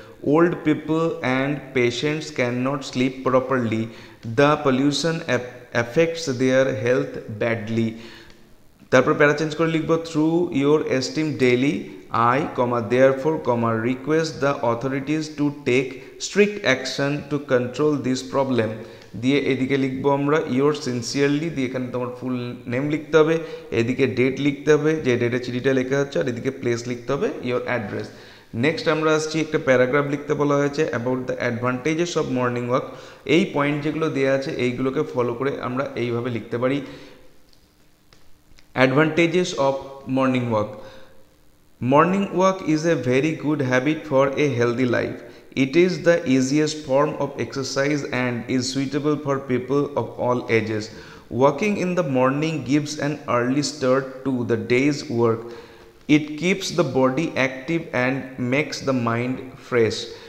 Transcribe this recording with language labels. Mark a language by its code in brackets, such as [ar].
[en] Old people and patients cannot sleep properly. The pollution affects their health badly. তারপর para change করে লিখব through your esteem daily I therefore request the authorities to take strict action to control this problem. [bn] দিয়ে এদিকে লিখবো আমরা your sincerely, দিয়ে এখানে তোমার ফুল নেম লিখতে হবে, এদিকে ডেট লিখতে হবে যে ডেটে চিঠিটা লেখা হচ্ছে, আর এদিকে প্লেস লিখতে হবে ইয়োর অ্যাড্রেস। নেক্সট আমরা আসছি একটা প্যারাগ্রাফ লিখতে বলা হয়েছে about the advantages of morning walk. এই পয়েন্ট যেগুলো দেওয়া আছে এইগুলোকে ফলো করে আমরা এইভাবে লিখতে পারি advantages of morning walk. [en] Morning walk is a very good habit for a healthy life. It is the easiest form of exercise and is suitable for people of all ages. Walking in the morning gives an early start to the day's work. It keeps the body active and makes the mind fresh.